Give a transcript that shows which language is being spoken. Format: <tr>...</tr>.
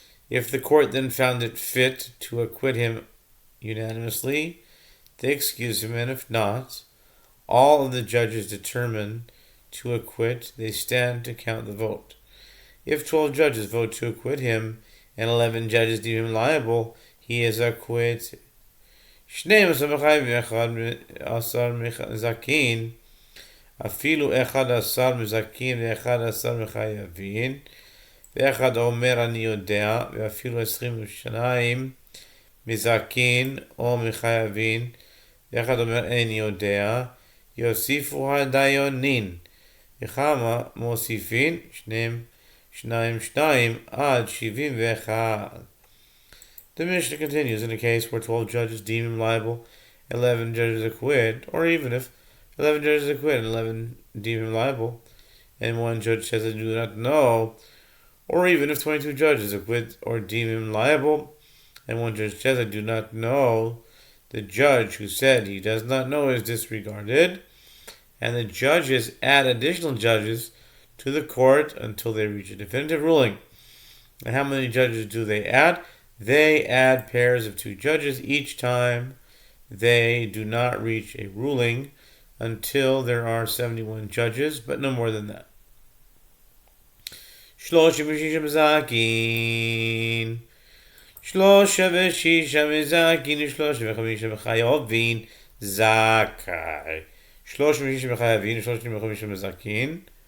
<en>If the court then found it fit to acquit him unanimously, they excuse him, and if not, all of the judges determine to acquit, they stand to count the vote. If 12 judges vote to acquit him, and 11 judges deem him liable, he is acquitted.</en> <he>12 מחייבים ו11 מזכין, אפילו 11 מזכין ו11 מחייבים, ואחד אומר אני יודע, ואפילו 22 מזכין או מחייבים, ואחד אומר אני יודע, יוסיפו הדיונין, וכמה מוסיפין? 2 עד 71.</he> <en>The Mishnah continues, in a case where 12 judges deem him liable, 11 judges acquit, or even if 11 judges acquit and 11 deem him liable, and one judge says I do not know, or even if 22 judges acquit or deem him liable, and one judge says I do not know, the judge who said he does not know is disregarded, and the judges add additional judges to the court until they reach a definitive ruling. And how many judges do they add? They add pairs of 2 judges each time they do not reach a ruling until there are 71 judges, but no more than that.</en> <he>36 מזכין 36 מזכין ו35 מחייבים זכאי 36 מחייבים ו35 מזכין</he>